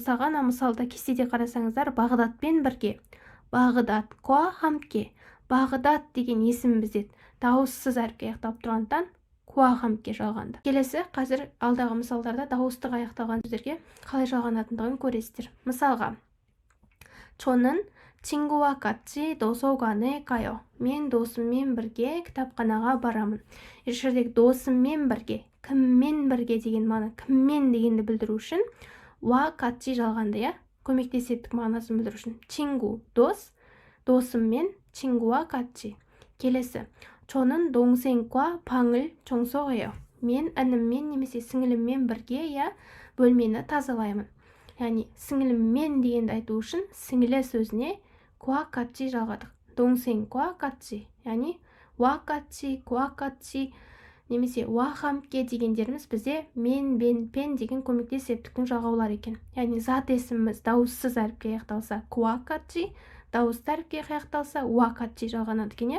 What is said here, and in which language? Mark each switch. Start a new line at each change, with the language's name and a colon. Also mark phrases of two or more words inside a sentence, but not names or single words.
Kazakh: Мысалға, мысалда кестеде қарасаңыздар, Бағдатпен бірге. Бағдат, куа хамке. Бағдат деген есім бізде дауыссыз әріпке аяқталып тұрғандықтан куа хамке жалғанды. Келесі, қазір алдағы мысалдарда дауыстық аяқталған сөздерге қалай жалғанатындығын көресіздер.
Korean: Мысалға, чонын 친구와 같이 도서관에 가요.
Kazakh: Мен досыммен бірге кітапханаға барамын. Жердегі досыммен бірге, кіммен бірге деген мағына, кіммен дегенді білдіру үшін ва катчи жалғанды, көмектесеттік мағынасын білдіру үшін.
Korean: 친구
Kazakh: дос, досыммен
Korean: 친구와 같이. келесі, 저는 동생과 방을 청소해요.
Kazakh: Мен ініммен немесе сіңіліммен бірге бөлмені тазалаймын. Яғни сіңіліммен дегенді айту үшін сіңілі сөзіне куа катчи жалғадық.
Korean: 동생과 같이.
Kazakh: Яғни ва катчи, куа катчи немесе ва хамке дегендеріміз бізде мен, бен, пен деген көмектес септіктің жалғаулары екен. Яғни зат есіміміз дауыссыз әріпке аяқталса куа катчи, дауысты әріпке аяқталса ва катчи жалғанады екен.